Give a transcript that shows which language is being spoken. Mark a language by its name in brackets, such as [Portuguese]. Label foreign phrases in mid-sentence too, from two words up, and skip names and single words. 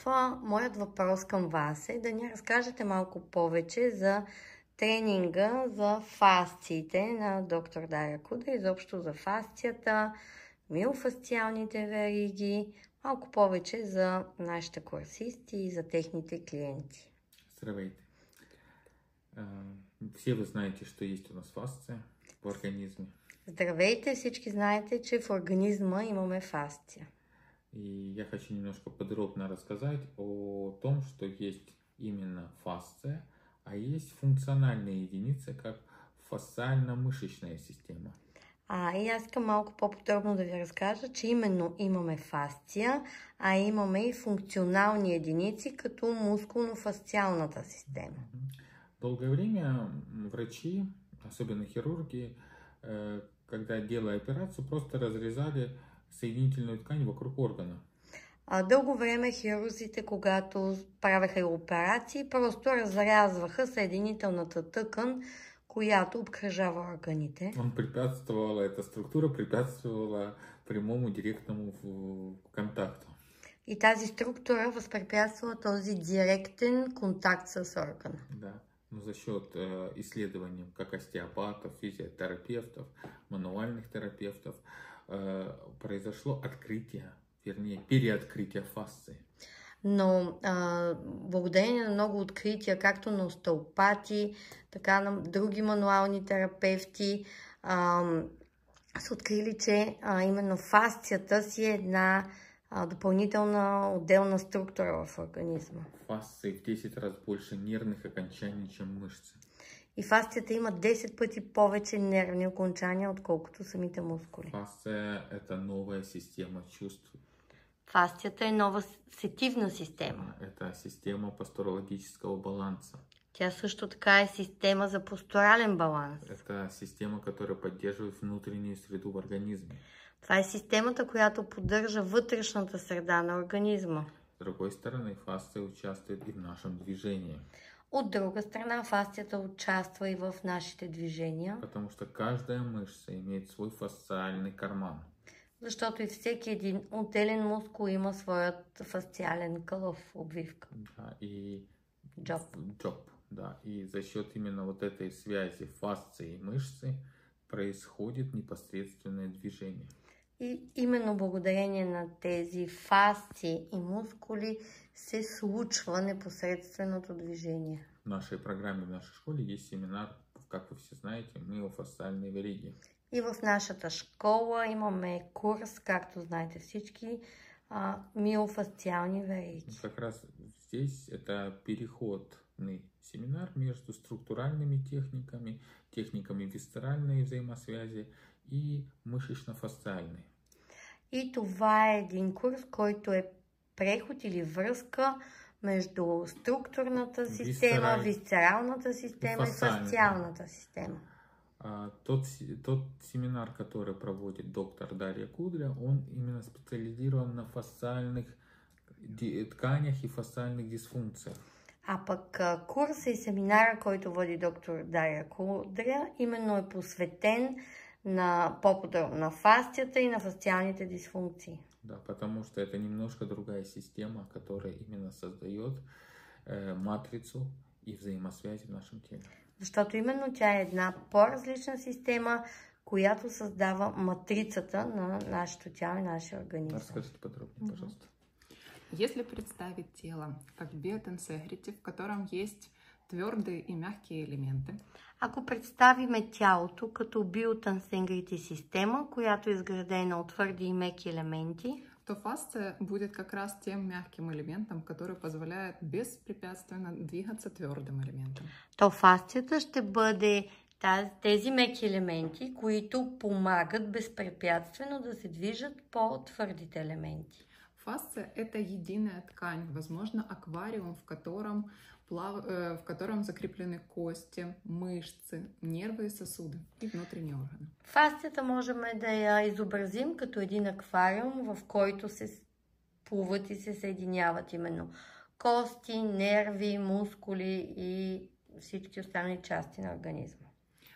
[Bulgarian] Моят въпрос към вас е да ни разкажете малко повече за тренинга за фасциите на доктор Дария Кудря, изобщо за фасцията, миофасциалните вериги, малко повече за нашите курсисти и за техните клиенти. Здравейте. [Russian] Все вы знаете, что есть у нас фасция в организме. [Bulgarian] Здравейте, всички знаете, че в организма имаме фасция. [Russian] И я хочу немножко подробно рассказать о том, что есть именно фасция, а есть функциональная единица, как фасциально-мышечная система. [Bulgarian] И аз искам малко по-подробно да ви разкажа, че именно имаме фасция, а имаме и функционални единици, като мускулно-фасциалната система. [Russian] Долгое время врачи, особенно хирурги, когда делая операцию, просто разрезали соединительную ткань вокруг органа. [Bulgarian] Дълго време хирурзите, когато правеха операции, просто разрязваха съединителната тъкан, която обкръжава органите. [Russian] Эта структура препятствовала прямому директному контакту. [Bulgarian] И тази структура възпрепятствала този директен контакт с органа. [Russian] Да, но за счет исследований как остеопатов, физиотерапевтов, мануальных терапевтов произошло открытие, вернее, переоткрытие фасции. [Bulgarian] Но благодарение на много открития, както на остеопати, така на други мануални терапевти, са открили, че именно фасцията си е една допълнителна отделна структура в организма. [Russian] Фасция в 10 раз больше нервных окончаний, чем мышцы. [Bulgarian] И фасцията има 10 пъти повече нервни окончания, отколкото самите мускули. [Russian] Фасция – это новая система чувств. [Bulgarian] Фасцията е нова сетивна система. [Russian] Это система постурологического баланса. [Bulgarian] Тя също така е система за постурален баланс. [Russian] Это система, которая поддерживает внутреннюю среду в организме. [Bulgarian] Това е системата, която поддържа вътрешната среда на организма. [Russian] С другой стороны, фасция участвует и в нашем движении. [Bulgarian] От друга страна, фасцията участва и в нашите движения. [Russian] Потому что каждая мышца имеет свой фасциальный карман. [Bulgarian] Защото и всеки един отделен мускул има своят фасциален кълъв, обвивка. Да, и Джоб. [Russian] Да, и за счет именно вот этой связи фасции и мышцы происходит непосредственное движение. [Bulgarian] И именно благодарение на тези фасции и мускули се случва непосредственото движение. [Russian] В нашей программе, в нашей школе есть семинар, как вы все знаете, миофасциальные вериги. [Bulgarian] И в нашата школа имаме курс, както знаете всички, миофасциални вериги. [Russian] Как раз здесь это переходный семинар между структуральными техниками висцеральной взаимосвязи и мышечно-фасциальной. [Bulgarian] И това е един курс, който е преход или връзка между структурната система, висцералната система и фасциалната система. [Russian] Тот семинар, который проводит доктор Дарья Кудря, он именно специализирован на фасциальных тканях и фасциальных дисфункциях. [Bulgarian] А пък курса и семинара, който води доктор Дария Кудря, именно е посветен на фасцията и на фасциалните дисфункции. [Russian] Да, потому что это немножко другая система, которая именно создает матрицу и взаимосвязи в нашем теле. [Bulgarian] Защото именно тя е една по-различна система, която създава матрицата на нашето тяло и нашия организъм. [Russian] Разкажите подробнее, пожалуйста. Если представить тело как биотенсегрити, в котором есть твердые и мягкие элементы. [Bulgarian] Ако представиме тялото като биотенсегрити система, която е изградена от твърди и меки елементи, [Russian] то фасция будет как раз тем мягким элементом, который позволяет безпрепятственно двигаться твердым элементом. [Bulgarian] То фасцията ще бъде тези меки елементи, които помагат безпрепятствено да се движат по твърдите елементи. [Russian] Фасция – это единая ткань, возможно, аквариум, в котором закреплены кости, мышцы, нервы и сосуды и внутренние органы. [Bulgarian] Фасцията можем да я изобразим като един аквариум, в който се плуват и се съединяват именно кости, нерви, мускули и всички останали части на организма.